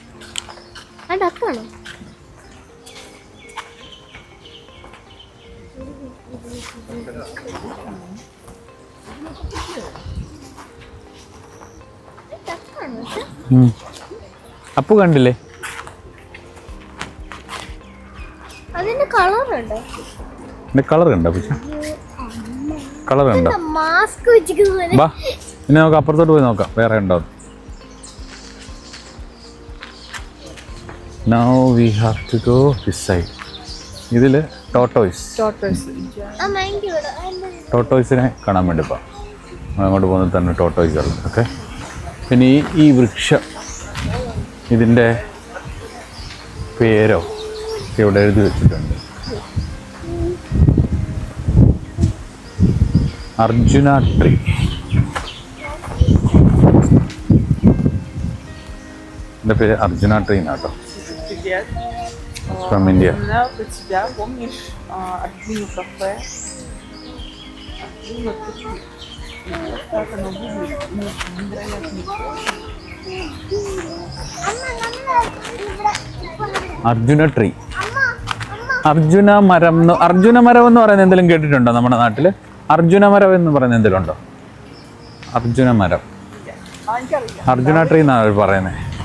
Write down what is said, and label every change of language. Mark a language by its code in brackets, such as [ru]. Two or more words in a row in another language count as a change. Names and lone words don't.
[ml] അപ്പു കണ്ടില്ലേ? അതിന്റെ കളറുണ്ടോ? എൻ്റെ കളർ കണ്ടോ? കളർ കണ്ടോ? മാസ്ക് വെച്ചിരിക്കുന്നത്. ബാ ഇനി നമുക്ക് അപ്പുറത്തോട്ട് പോയി നോക്കാം വേറെ ഉണ്ടോ. [en] Now we have to go this side. [ml] ഇതിൽ ടോട്ടോയ്സിനെ കാണാൻ വേണ്ടി പോകാം. അങ്ങോട്ട് പോകുന്നത് തന്നെ ടോട്ടോയ്സ് ഉള്ളത്. ഓക്കെ. പിന്നെ ഈ വൃക്ഷം ഇതിൻ്റെ പേരോ ഇവിടെ എഴുതി വെച്ചിട്ടുണ്ട്. അർജുന ട്രീ. എൻ്റെ പേര് അർജുന ട്രീ എന്നാട്ടോ. [en] From India. [ru] У тебя, помнишь, Альбину кафе? Альбина кафе. Как оно выглядит? Невероятно. [ml] അർജുന ട്രീ. അർജുന മരം എന്ന് പറയുന്നത് എന്തെങ്കിലും കേട്ടിട്ടുണ്ടോ നമ്മുടെ നാട്ടിൽ? അർജുന മരം എന്ന് പറയുന്നത് എന്തെങ്കിലും ഉണ്ടോ? അർജുന മരം, അർജുന ട്രീ എന്നാണ് അവർ പറയുന്നത്.